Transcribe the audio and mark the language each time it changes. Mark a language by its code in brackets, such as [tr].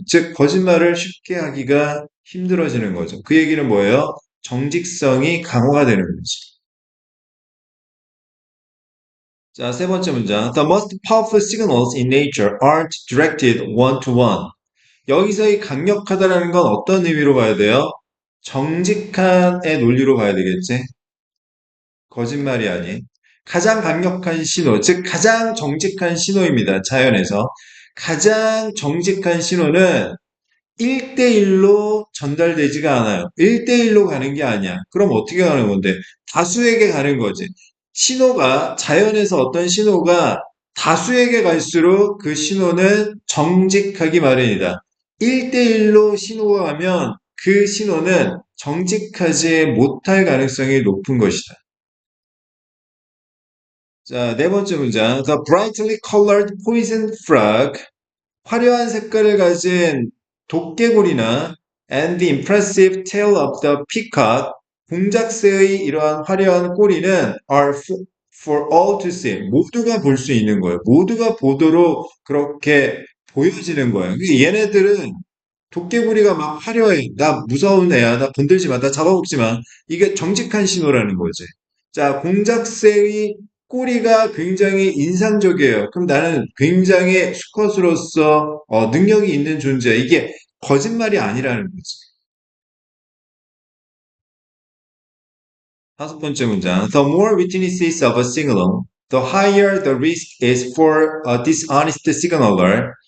[ko] 즉, 거짓말을 쉽게 하기가 힘들어지는 거죠. 그 얘기는 뭐예요? 정직성이 강화가 되는 거지. 자, 세 번째 문장. [en] The most powerful signals in nature aren't directed one to one. [ko] 여기서 이 강력하다라는 건 어떤 의미로 봐야 돼요? 정직한의 논리로 봐야 되겠지? 거짓말이 아닌. 가장 강력한 신호, 즉 가장 정직한 신호입니다. 자연에서. 가장 정직한 신호는 1대1로 전달되지가 않아요. 1대1로 가는 게 아니야. 그럼 어떻게 가는 건데? 다수에게 가는 거지. 신호가, 자연에서 어떤 신호가 다수에게 갈수록 그 신호는 정직하기 마련이다. 1대1로 신호가 가면 그 신호는 정직하지 못할 가능성이 높은 것이다. 자, 네 번째 문장. [en] The brightly colored poison frog. [ko] 화려한 색깔을 가진 도깨구리나 [en] and the impressive tail of the peacock, [ko] 공작새의 이러한 화려한 꼬리는 [en] are for all to see. [ko] 모두가 볼 수 있는 거예요. 모두가 보도록 그렇게 보여지는 거예요. 그러니까 얘네들은 도깨구리가 막 화려해. 나 무서운 애야. 나 건들지 마. 나 잡아먹지 마. 이게 정직한 신호라는 거지. 자, 공작새의 꼬리가 굉장히 인상적이에요. 그럼 나는 굉장히 수컷으로서 능력이 있는 존재야. 이게 거짓말이 아니라는 거지. 다섯 번째 문장. [en] The more witnesses of a signal, the higher the risk is for a dishonest signaler.